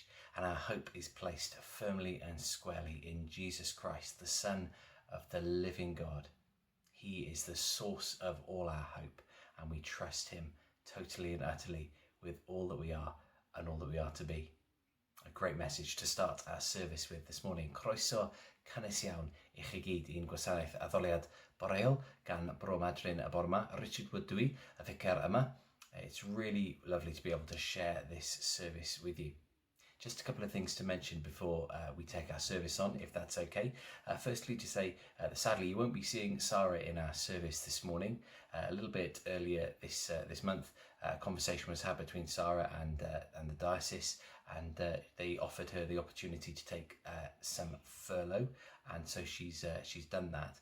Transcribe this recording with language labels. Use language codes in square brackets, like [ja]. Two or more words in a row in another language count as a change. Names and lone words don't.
[en] And our hope is placed firmly and squarely in Jesus Christ, the Son of the living God. He is the source of all our hope, and we trust him totally and utterly with all that we are and all that we are to be. A great message to start our service with this morning. [cy] Croeso cynnes iawn i chi gyd i'n gwasanaeth addoliad boreol gan Bro Madryn y bore yma, Richard Woodwy, y vicar yma. [en] It's really lovely to be able to share this service with you. Just a couple of things to mention before we take our service on, if that's okay. Firstly, to say that sadly you won't be seeing Sarah in our service this morning. A little bit earlier this month, a conversation was had between Sarah and the diocese, and they offered her the opportunity to take some furlough, and so she's done that.